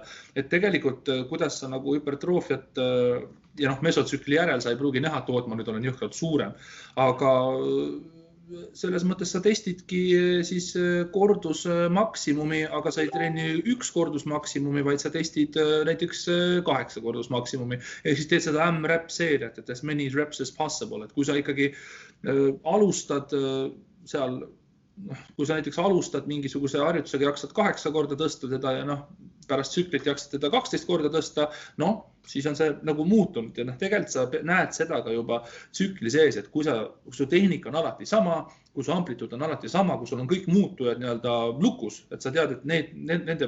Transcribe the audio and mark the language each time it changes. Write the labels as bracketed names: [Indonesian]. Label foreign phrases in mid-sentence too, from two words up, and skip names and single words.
[Estonian] Et tegelikult, kuidas sa nagu hüpertroofiat ja mesotsükli järel sa ei pruugi näha, et ma nüüd olen jõhkralt suurem, aga selles mõttes sa testidki siis kordusmaksimumi, aga sa ei treeni 1 kordusmaksimumi, vaid sa testid näiteks 8 kordusmaksimumi. Ehk siis teed seda M-rep seeriat, et [English] as many reps as possible. [Estonian] Et kui sa ikkagi alustad seal, kui sa näiteks alustad mingisuguse harjutusega, jaksad 8 korda tõsta teda ja pärast tsüklit jaksad teda 12 korda tõsta, siis on see nagu muutunud ja tegelikult sa näed seda ka juba tsükli sees, et kui su tehnika on alati sama, kui su amplituud on alati sama, kui sul on kõik muutujad lukus, et sa tead, et nende